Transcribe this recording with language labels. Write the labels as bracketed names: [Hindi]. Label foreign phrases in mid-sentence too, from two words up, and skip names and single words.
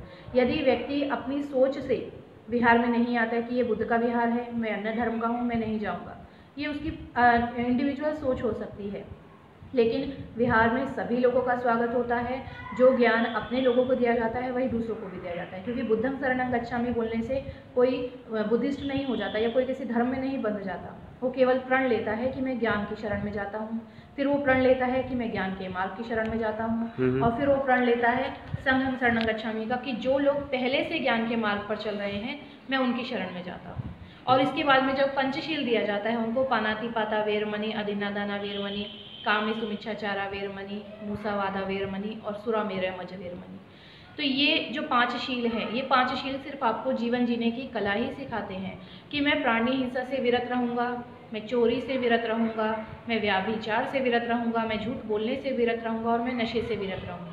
[Hindi] यदि व्यक्ति अपनी सोच से विहार में नहीं आता है कि ये बुद्ध का विहार है, मैं अन्य धर्म का हूँ, मैं नहीं जाऊँगा, ये उसकी इंडिविजुअल सोच हो सकती है। लेकिन विहार में सभी लोगों का स्वागत होता है। जो ज्ञान अपने लोगों को दिया जाता है वही दूसरों को भी दिया जाता है, क्योंकि [Pali] बुद्धं शरणं गच्छामि [Hindi] बोलने से कोई बुद्धिस्ट नहीं हो जाता या कोई किसी धर्म में नहीं बंध जाता। वो केवल प्रण लेता है कि मैं ज्ञान की शरण में जाता हूँ, फिर वो प्रण लेता है कि मैं ज्ञान के मार्ग की शरण में जाता हूँ, और फिर वो प्रण लेता है [Pali] संघं शरणं गच्छामि [Hindi] का, कि जो लोग पहले से ज्ञान के मार्ग पर चल रहे हैं मैं उनकी शरण में जाता हूँ। और इसके बाद में जब पंचशील दिया जाता है उनको, [Pali] पानातिपाता वेरमणि, अदिन्नादाना वेरमणि, कामेषुमिच्छाचारा वेरमणि, मूसावादा वेरमणि और सुरामेरमज वेरमणि। [Hindi] तो ये जो 5 शील हैं, ये 5 शील सिर्फ आपको जीवन जीने की कला ही सिखाते हैं कि मैं प्राणी हिंसा से विरत रहूँगा, मैं चोरी से विरत रहूँगा, मैं व्याभिचार से विरत रहूँगा, मैं झूठ बोलने से विरत रहूँगा और मैं नशे से विरत रहूँगा।